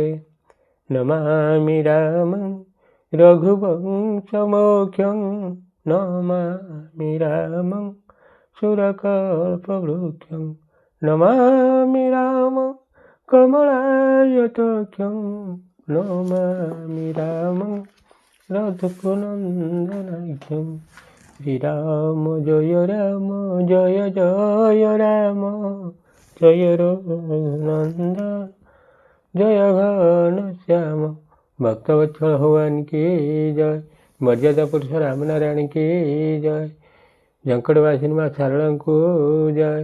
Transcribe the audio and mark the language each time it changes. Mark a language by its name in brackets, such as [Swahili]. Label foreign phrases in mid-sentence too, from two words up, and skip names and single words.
[Sanskrit] नमामि रामं रघुवंशमोख्यं नमामि रामं सुरकल्पवृक्षं नमामि रामं कमलायताक्षं नमामि रामं रघुनन्दनाख्यं। [Hindi] श्रीराम जय जय राम जय रघुनन्दन जय घनश्याम। भक्तवत्सल भगवान की जय। मर्यादा पुरुष राम नारायण की जय। जंकटवासिनी माँ शारदा को जय।